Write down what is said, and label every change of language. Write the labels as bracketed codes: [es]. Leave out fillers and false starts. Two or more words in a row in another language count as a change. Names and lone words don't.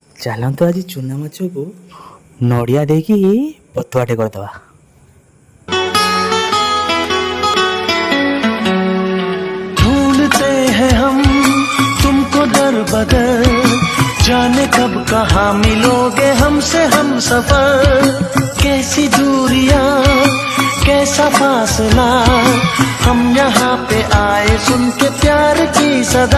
[or] ଚାଲନ୍ତୁ ଆଜି ଚୁନା ମାଛକୁ ନଡ଼ିଆ ଦେଇକି ପତୁଆଟେ କରିଦେବା। [hi] ढूंढते हैं हम तुमको दर बदर, जाने कब कहाँ मिलोगे हमसे हम सफर। कैसी दूरियां कैसा फासला, हम यहाँ पे आए सुन के प्यार की सदा।